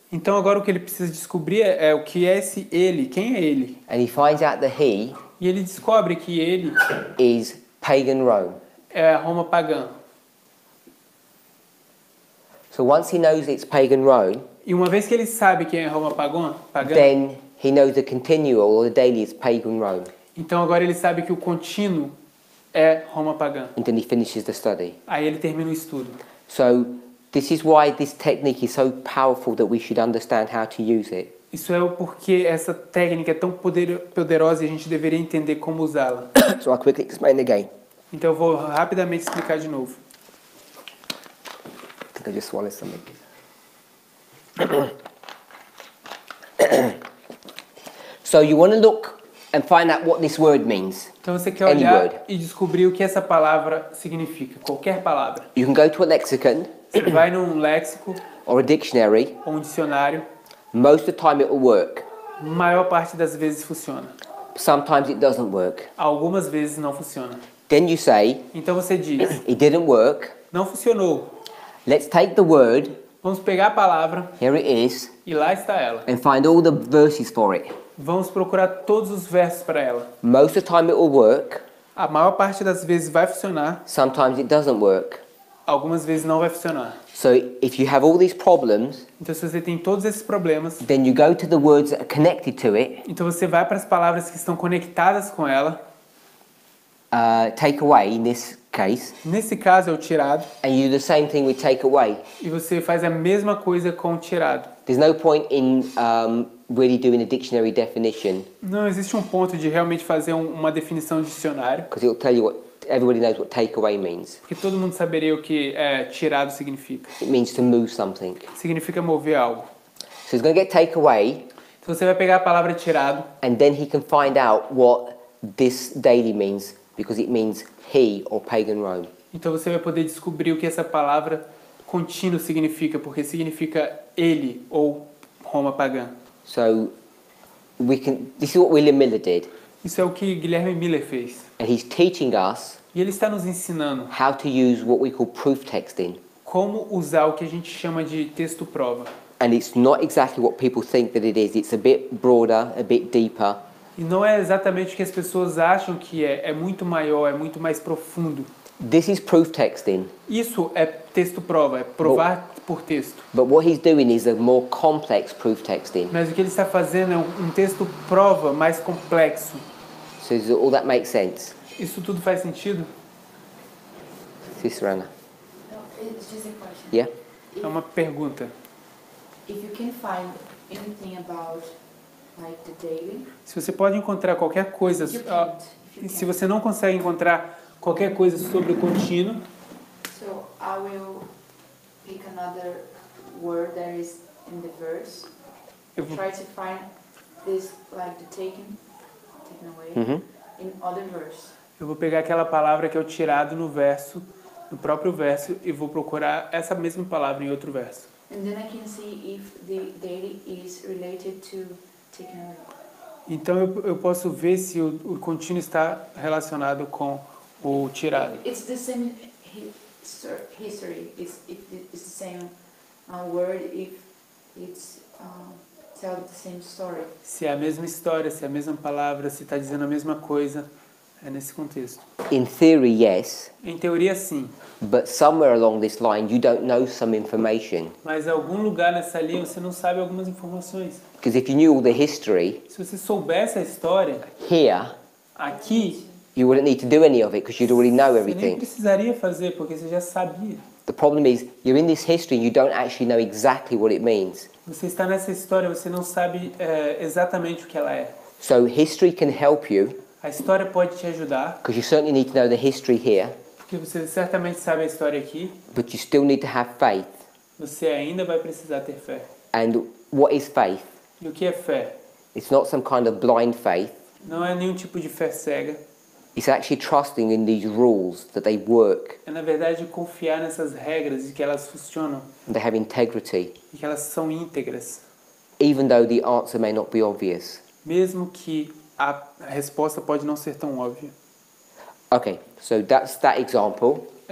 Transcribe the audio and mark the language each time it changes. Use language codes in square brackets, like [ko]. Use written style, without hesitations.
[pt] Então agora o que ele precisa descobrir é o que é esse ele, quem é ele. [en] And he finds out the he [pt] E ele descobre que ele [en] is pagan Rome. [pt] é a Roma pagã. [en] So once he knows it's pagan Rome, [pt] E uma vez que ele sabe quem é Roma pagã, [en] then he knows the continual or the daily is pagan Rome. [pt] então agora ele sabe que o contínuo é Roma pagã. [en] And then he finishes the study. [pt] Aí ele termina o estudo. [en] So this is why this technique is so powerful that we should understand how to use it. [pt] Isso é o porquê essa técnica é tão poderosa e a gente deveria entender como usá-la. [en] So I'll quickly explain again. [pt] Então eu vou rapidamente explicar de novo. [en] I think I just swallowed something. So you want to look and find out what this word means. [pt] Então você quer [en] Any [pt] olhar [en] word. [pt] e descobrir o que essa palavra significa, qualquer palavra. [en] You can go to a lexicon [pt] Você vai num léxico [en] or a dictionary. [pt] ou um dicionário, [en] Most of the time it will work. [pt] a maior parte das vezes funciona. [en] Sometimes it doesn't work. [pt] Algumas vezes não funciona. [en] Then you say, [pt] Então você diz, [en] it didn't work. [pt] não funcionou. [en] Let's take the word, [pt] Vamos pegar a palavra [en] here it is, [pt] e lá está ela. [en] and find all the verses for it. [pt] Vamos procurar todos os versos para ela. [en] Most of the time it will work. [pt] A maior parte das vezes vai funcionar, [en] Sometimes it doesn't work. [pt] algumas vezes não vai funcionar. [en] So if you have all these problems, [pt] Então se você tem todos esses problemas, [en] then you go to the words that are connected to it, [pt] então você vai para as palavras que estão conectadas com ela. [en] take away in this case, [pt] Nesse caso é o tirado. [en] and you do the same thing with take away. [pt] E você faz a mesma coisa com o tirado. [en] There's no point in really doing a dictionary definition, [pt] Não existe um ponto de realmente fazer uma definição de dicionário, [en] because it'll tell you what everybody knows what take away means. [pt] porque todo mundo saberia o que tirado significa. [en] It means to move something. [pt] Significa mover algo. [en] So he's going to get take away, [pt] Então você vai pegar a palavra tirado [en] and then he can find out what this daily means, because it means he or pagan Rome. [pt] Então você vai poder descobrir o que essa palavra contínuo significa, porque significa ele ou Roma pagã. [en] So this is what William Miller did, [pt] Isso é o que Guilherme Miller fez. [en] and he's teaching us [pt] E ele está nos ensinando [en] how to use what we call proof texting. [pt] como usar o que a gente chama de texto prova. [en] And it's not exactly what people think that it is. It's a bit broader, a bit deeper. [pt] E não é exatamente o que as pessoas acham que é muito maior, é muito mais profundo. [en] This is proof texting. [pt] Isso é texto prova, é provar por texto. [en] But what he's doing is a more complex proof texting. [pt] Mas o que ele está fazendo é um texto prova mais complexo. [en] So does all that make sense? [pt] Isso tudo faz sentido? [en] Sister Anna? No, it's just a question. Yeah? [pt] É uma pergunta. [en] If you can find anything about like the daily, [pt] Se você pode encontrar qualquer coisa, [en] if you can't, if you [pt] se [en] can't. [pt] você não consegue encontrar qualquer coisa sobre o contínuo, [en] So I will pick another word that is in the verse. [pt] eu vou, [en] Try to find this like the taken away Mm-hmm. in other verse. [pt] eu vou pegar aquela palavra que é o tirado no verso, no próprio verso, e vou procurar essa mesma palavra em outro verso. [en] And then I can see if the daily is related to taken away. [pt] Então eu posso ver se o contínuo está relacionado com o tirado. [en] It's the same history. It's the same word if it's tell the same story. [pt] Se é a mesma história, se é a mesma palavra, se está dizendo a mesma coisa, é nesse contexto. [en] In theory, yes, [pt] Em teoria, sim. [en] but somewhere along this line you don't know some information. [pt] Mas em algum lugar nessa linha você não sabe algumas informações. [en] Because if you knew all the history [pt] Se você soubesse a história, [en] here, [pt] aqui, [en] you wouldn't need to do any of it because you'd already know [pt] você nem [en] everything. [pt] precisaria fazer, porque você já sabia. [en] The problem is you're in this history and you don't actually know exactly what it means. [pt] Você está nessa história, você não sabe exatamente o que ela é. [en] So history can help you [pt] A história pode te ajudar, [en] because you certainly need to know the history here, [pt] porque você certamente sabe a história aqui, [en] but you still need to have faith. [pt] você ainda vai precisar ter fé. [en] And what is faith? [pt] E o que é fé? [en] It's not some kind of blind faith. [pt] Não é nenhum tipo de fé cega. [en] It's actually trusting in these rules that they work [pt] É, na verdade, confiar nessas regras e que elas funcionam [en] and they have integrity, [pt] e que elas são íntegras. [en] even though the answer may not be obvious. [pt] Mesmo que a resposta pode não ser tão óbvia. [en] Okay, so that's that example.